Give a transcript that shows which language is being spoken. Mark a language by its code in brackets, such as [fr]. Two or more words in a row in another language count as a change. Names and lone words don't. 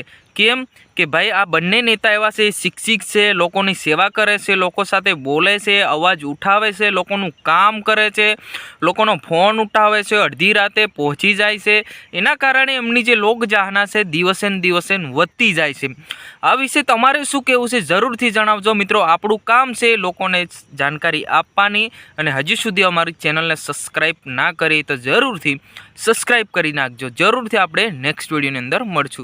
[gu] કેમ કે ભાઈ આ બંને નેતા એવા છે, શિક્ષિત છે, લોકોની સેવા કરે છે, લોકો સાથે બોલે છે, અવાજ ઉઠાવે છે, લોકોનું કામ કરે છે, લોકોનો ફોન ઉઠાવે છે, અર્ધી રાતે પહોંચી જાય છે। એના કારણે એમની જે લોકચાહના છે દિવસે ને દિવસે વધતી જાય છે। આ વિષે તમારે શું કહેવું છે જરૂરથી જણાવજો। મિત્રો, આપણું કામ છે લોકોને જાનકારી આપવાની અને હજી સુધી અમારી ચેનલને સબ્સ્ક્રાઇબ ના કરી તો જરૂરથી સબ્સ્ક્રાઇબ કરી નાખજો। જરૂરથી આપણે નેક્સ્ટ વિડિયોની અંદર મળશું।